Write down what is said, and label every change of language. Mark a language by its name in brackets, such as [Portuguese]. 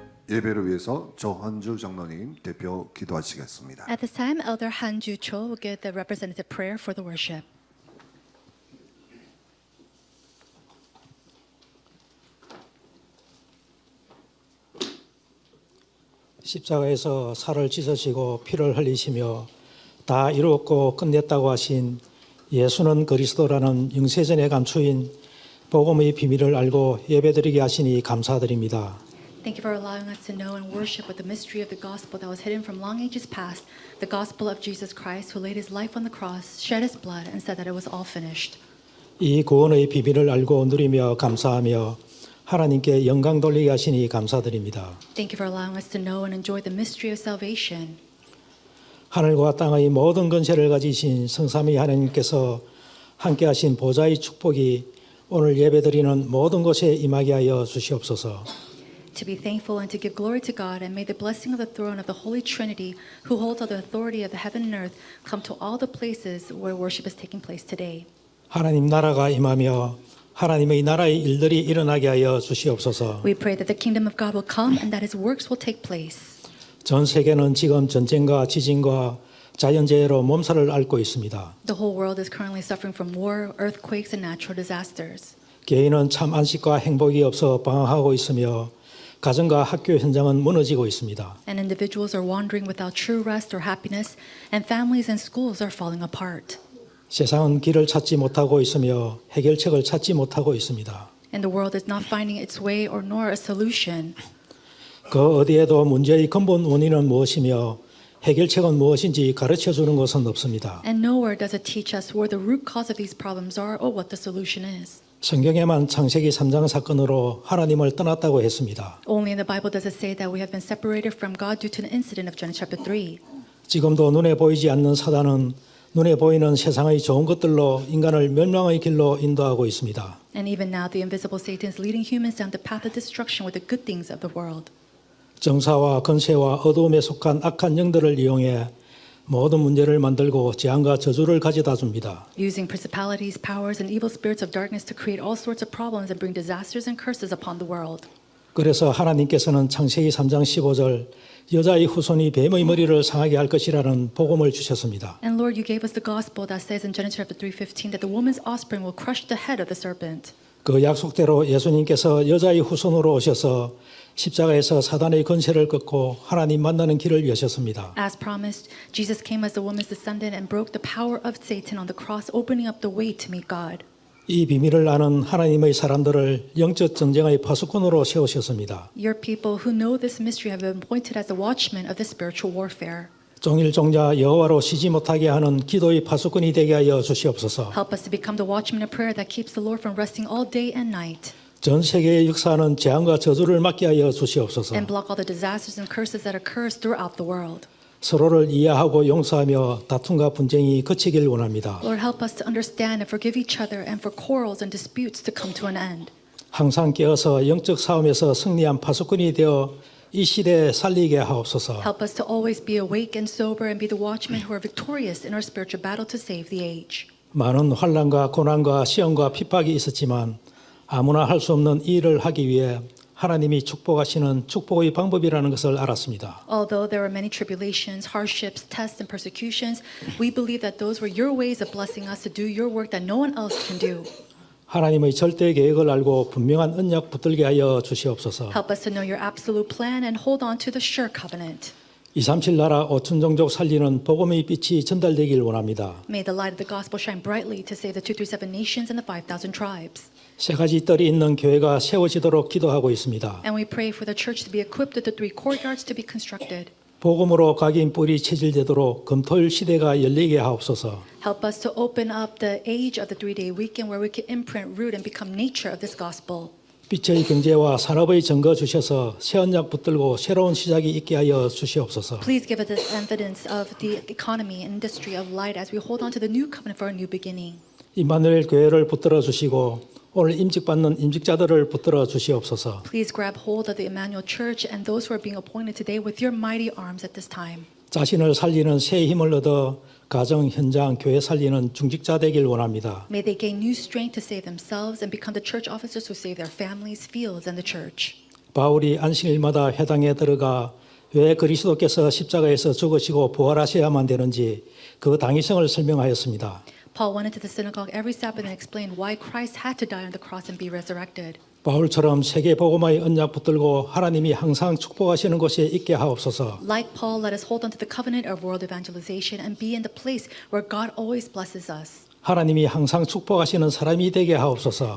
[Korean] 예배를 위해서 조한주 장로님 대표 기도하시겠습니다. [English] At this time, Elder Han Ju Cho will give the representative prayer for the worship. [Korean] 십자가에서 살을 찢으시고 피를 흘리시며 다 이루었고 끝냈다고 하신 예수는 그리스도라는 영세전에 감추인 복음의 비밀을 알고 예배드리게 하시니 감사드립니다. [English] Thank you for allowing us to know and worship with the mystery of the gospel that was hidden from long ages past, the gospel of Jesus Christ who laid his life on the cross, shed his blood, and said that it was all finished. [Korean] 이 구원의 비밀을 알고 누리며 감사하며 하나님께 영광 돌리게 하시니 감사드립니다. [English] Thank you for allowing us to know and enjoy the mystery of salvation. [Korean] 하늘과 땅의 모든 권세를 가지신 성삼위 하나님께서 함께하신 보좌의 축복이 오늘 예배드리는 모든 곳에 임하게 하여 주시옵소서. [English] To be thankful and to give glory to God, and may the blessing of the throne of the Holy Trinity, who holds all the authority of the heaven and earth, come to all the places where worship is taking place today. [Korean] 하나님 나라가 임하며 하나님의 나라의 일들이 일어나게 하여 주시옵소서. [English] We pray that the kingdom of God will come and that his works will take place. [Korean] 전 세계는 지금 전쟁과 지진과 자연재해로 몸살을 앓고 있습니다. [English] The whole world is currently suffering from war, earthquakes, and natural disasters. [Korean] 개인은 참 안식과 행복이 없어 방황하고 있으며 가정과 학교 현장은 무너지고 있습니다. [English] And individuals are wandering without true rest or happiness, and families and schools are falling apart. [Korean] 세상은 길을 찾지 못하고 있으며 해결책을 찾지 못하고 있습니다. [English] And the world is not finding its way or nor a solution. [Korean] 그 어디에도 문제의 근본 원인은 무엇이며 해결책은 무엇인지 가르쳐 주는 것은 없습니다. [English] And nowhere does it teach us where the root cause of these problems are or what the solution is. [Korean] 성경에만 창세기 3장 사건으로 하나님을 떠났다고 했습니다. [English] Only in the Bible does it say that we have been separated from God due to an incident of Genesis chapter 3. [Korean] 지금도 눈에 보이지 않는 사단은 눈에 보이는 세상의 좋은 것들로 인간을 멸망의 길로 인도하고 있습니다. [English] And even now, the invisible Satan is leading humans down the path of destruction with the good things of the world. [Korean] 정사와 건세와 어두움에 속한 악한 영들을 이용해 모든 문제를 만들고 재앙과 저주를 가져다 줍니다. [English] Using principalities, powers, and evil spirits of darkness to create all sorts of problems and bring disasters and curses upon the world. [Korean] 그래서 하나님께서는 창세기 3장 15절 여자의 후손이 뱀의 머리를 상하게 할 것이라는 복음을 주셨습니다. [English] And Lord, you gave us the gospel that says in Genesis chapter 3:15 that the woman's offspring will crush the head of the serpent. [Korean] 그 약속대로 예수님께서 여자의 후손으로 오셔서 십자가에서 사단의 권세를 꺾고 하나님 만나는 길을 여셨습니다. [English] As promised, Jesus came as the woman's descendant and broke the power of Satan on the cross, opening up the way to meet God. [Korean] 이 비밀을 아는 하나님의 사람들을 영적 전쟁의 파수꾼으로 세우셨습니다. [English] Your people who know this mystery have been appointed as the watchmen of the spiritual warfare. [Korean] 종일 종자 여호와로 쉬지 못하게 하는 기도의 파수꾼이 되게 하여 주시옵소서. [English] Help us to become the watchmen of prayer that keeps the Lord from resting all day and night. [Korean] 전 세계의 역사는 재앙과 저주를 막게 하여 주시옵소서. [English] And block all the disasters and curses that occurs throughout the world. [Korean] 서로를 이해하고 용서하며 다툼과 분쟁이 그치길 원합니다. [English] Lord, help us to understand and forgive each other and for quarrels and disputes to come to an end. [Korean] 항상 깨어서 영적 싸움에서 승리한 파수꾼이 되어 이 시대에 살리게 하옵소서. [English] Help us to always be awake and sober and be the watchmen who are victorious in our spiritual battle to save the age. [Korean] 많은 환난과 고난과 시험과 핍박이 있었지만 아무나 할 수 없는 이 일을 하기 위해 하나님이 축복하시는 축복의 방법이라는 것을 알았습니다. [English] Although there were many tribulations, hardships, tests, and persecutions, we believe that those were your ways of blessing us to do your work that no one else can do. [Korean] 하나님의 절대 계획을 알고 분명한 언약 붙들게 하여 주시옵소서. [English] Help us to know your absolute plan and hold on to the sure covenant. [Korean] 237 나라 5천 종족 살리는 복음의 빛이 전달되길 원합니다. [English] May the light of the gospel shine brightly to save the 237 nations and the 5,000 tribes. [Korean] 세 가지 뜰이 있는 교회가 세워지도록 기도하고 있습니다. [English] And we pray for the church to be equipped with the 3 courtyards to be constructed. [Korean] 복음으로 각인 뿌리 체질되도록 금토일 시대가 열리게 하옵소서. [English] Help us to open up the age of the 3-day weekend where we can imprint, root, and become nature of this gospel. [Korean] 빛의 경제와 산업의 증거 주셔서 새 언약 붙들고 새로운 시작이 있게 하여 주시옵소서. [English] Please give us the evidence of the economy and industry of light as we hold on to the new covenant for a new beginning. [Korean] 임마누엘 교회를 붙들어 주시고 오늘 임직받는 임직자들을 붙들어 주시옵소서. [English] Please grab hold of the Emmanuel Church and those who are being appointed today with your mighty arms at this time. [Korean] 자신을 살리는 새 힘을 얻어 가정, 현장, 교회 살리는 중직자 되길 원합니다. [English] May they gain new strength to save themselves and become the church officers who save their families, fields, and the church. [Korean] 바울이 안식일마다 회당에 들어가 왜 그리스도께서 십자가에서 죽으시고 부활하셔야만 되는지 그 당위성을 설명하였습니다. [English] Paul went into the synagogue every Sabbath and explained why Christ had to die on the cross and be resurrected. [Korean] 바울처럼 세계 복음화의 언약 붙들고 하나님이 항상 축복하시는 곳에 있게 하옵소서. [English] Like Paul, let us hold on to the covenant of world evangelization and be in the place where God always blesses us. [Korean] 하나님이 항상 축복하시는 사람이 되게 하옵소서.